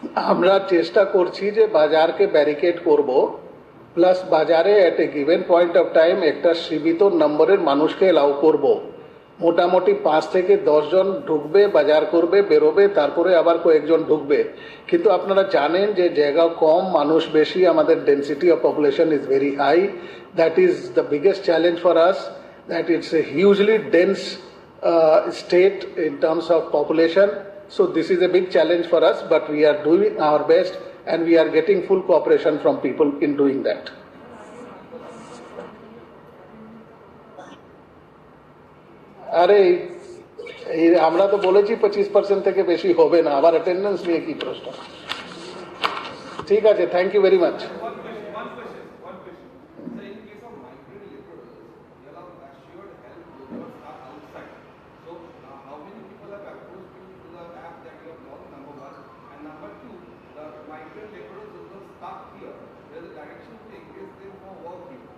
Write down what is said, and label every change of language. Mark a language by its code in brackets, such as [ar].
[bn] আমরা চেষ্টা করছি যে বাজারকে ব্যারিকেড করব, প্লাস বাজারে [en] at a given point of time [bn] একটা সীমিত নম্বরের মানুষকে এলাও করব। মোটামুটি 5 থেকে 10 জন ঢুকবে, বাজার করবে, বেরোবে, তারপরে আবার কয়েকজন ঢুকবে। কিন্তু আপনারা জানেন যে জায়গা কম, মানুষ বেশি, আমাদের [en] Density of population is very high. That is the biggest challenge for us, that it's a hugely dense state in terms of population. So this is a big challenge for us, but we are doing our best and we are getting full cooperation from people in doing that. [bn] আরে আমরা তো বলেছি 25% থেকে বেশি হবে না, আবার attendance নিয়ে কি প্রশ্ন? [en] ঠিক আছে, thank you very much. One question. So in case of migrant laborers, you allow assured help laborers are outside. So how many people have approached you to the app that you have launched, number one? And number two, the migrant laborers who are stuck here, there is a direction to engage them for working.